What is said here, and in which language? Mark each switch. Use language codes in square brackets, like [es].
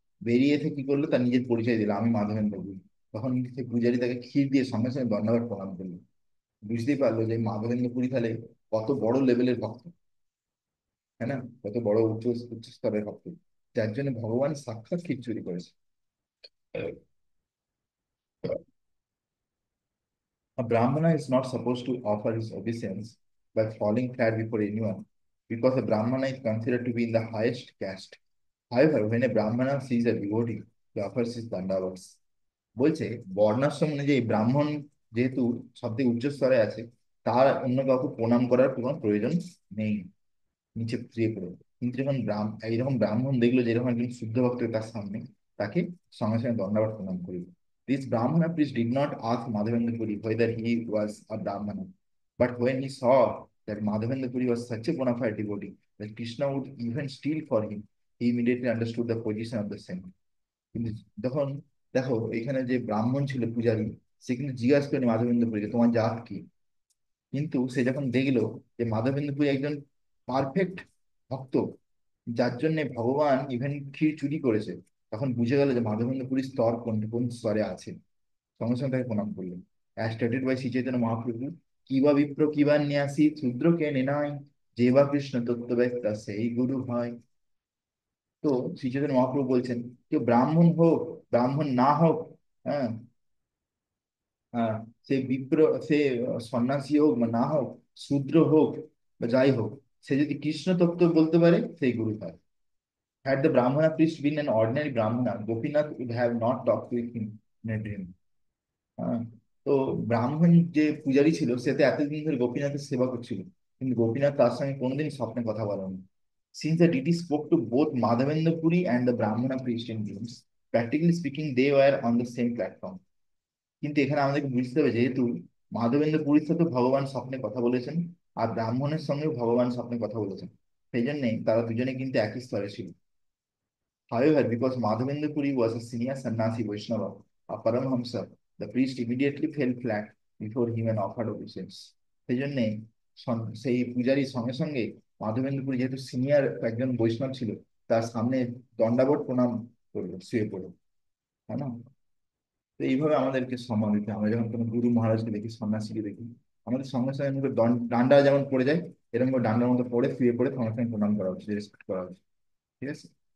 [bn] বেরিয়ে এসে কি করলো, তার নিজের পরিচয় দিল, আমি মাধবেন্দ্রপুরী। তখন সে পূজারী তাকে ক্ষীর দিয়ে সঙ্গে সঙ্গে দণ্ডাবার প্রণাম করলো। বুঝতেই পারলো যে মাধবেন্দ্রপুরী তাহলে কত বড় লেভেলের ভক্ত, হ্যাঁ না, কত বড় উচ্চ উচ্চ স্তরের ভক্ত, যার জন্য ভগবান সাক্ষাৎ ক্ষীর চুরি করেছে। [en] A Brahmana is not supposed to offer his obeisance by falling flat before anyone, because a Brahmana is considered to be in the highest caste. However, when a Brahmana sees a devotee, he offers his dandavats. [bn] বলছে বর্ণাশ্রম অনুযায়ী ব্রাহ্মণ যেহেতু সব থেকে উচ্চ স্তরে আছে, তার অন্য কাউকে প্রণাম করার কোনো প্রয়োজন নেই, নিচে শুয়ে পড়ে। কিন্তু যখন এইরকম ব্রাহ্মণ দেখলো যে এরকম একজন শুদ্ধ ভক্ত তার সামনে, তাকে সঙ্গে সঙ্গে দণ্ডাবত প্রণাম করিল। [en] This Brahmana priest did not ask Madhavendra Puri whether he was a Brahmana, but when he saw that Madhavendra Puri was such a bona fide devotee that Krishna would even steal for him, he immediately understood the position of the same. [bn] কিন্তু যখন দেখো এখানে যে ব্রাহ্মণ ছিল পূজারী, সে কিন্তু জিজ্ঞাসা করেনি মাধবেন্দ্র পুরীকে তোমার জাত কি, কিন্তু সে যখন দেখলো যে মাধবেন্দ্র পুরী একজন পারফেক্ট ভক্ত, যার জন্য ভগবান ইভেন ক্ষীর চুরি করেছে, তখন বুঝে গেল যে মাধবেন্দ্র পুরীর স্তর কোন কোন স্তরে আছে। সঙ্গে সঙ্গে তাকে প্রণাম করলেন। [en] as stated by Shri Chaitanya Mahaprabhu, [bn] কিবা বিপ্র কিবা ন্যাসী শূদ্রকে নেনাই, যে বা কৃষ্ণ তত্ত্ববেত্তা সেই গুরু হয়। তো শ্রী চৈতন্য মহাপ্রভু বলছেন, কেউ ব্রাহ্মণ হোক, ব্রাহ্মণ না হোক, হ্যাঁ, হ্যাঁ, সে বিপ্র, সে সন্ন্যাসী হোক বা না হোক, শূদ্র হোক বা যাই হোক, সে যদি কৃষ্ণ তত্ত্ব বলতে পারে সেই গুরু হয়। [en] Had the Brahmana priest been an ordinary Brahmana, Gopinath would have not talked with him in a dream. [bn] হ্যাঁ, তো ব্রাহ্মণ যে পূজারী ছিল সে তো এতদিন ধরে গোপীনাথের সেবা করছিল, কিন্তু গোপীনাথ তার সঙ্গে কোনোদিন স্বপ্নে কথা বলেনি। [en] Since the deity spoke to both Madhavendra Puri and the Brahmana priest in dreams, practically speaking, they were on the same platform. [bn] কিন্তু এখানে আমাদেরকে বুঝতে হবে, যেহেতু মাধবেন্দ্র পুরীর সাথে ভগবান স্বপ্নে কথা বলেছেন, আর ব্রাহ্মণের সঙ্গেও ভগবান স্বপ্নে কথা বলেছেন, সেই জন্যে তারা দুজনে কিন্তু একই স্তরে ছিল। [en] However, because Madhavendra Puri was a senior sannyasi Vaishnava, a Paramhamsa, the priest immediately fell flat before him and offered obeisance. [bn] সেই জন্যে সেই পূজারীর সঙ্গে সঙ্গে মাধবেন্দ্র পুরী যেহেতু সিনিয়র একজন বৈষ্ণব ছিল, তার সামনে দণ্ডাবট প্রণাম করলো, শুয়ে পড়লো, তাই না? তো এইভাবে আমাদেরকে সম্মান দিতে হবে। আমরা যখন কোনো গুরু মহারাজকে দেখি, সন্ন্যাসীকে দেখি, আমাদের সঙ্গে সঙ্গে মুখে ডান্ডা যেমন পড়ে যায়, এরকম করে ডান্ডার মতো পড়ে শুয়ে পড়ে সঙ্গে সঙ্গে প্রণাম করা উচিত, রেসপেক্ট করা উচিত। ঠিক আছে?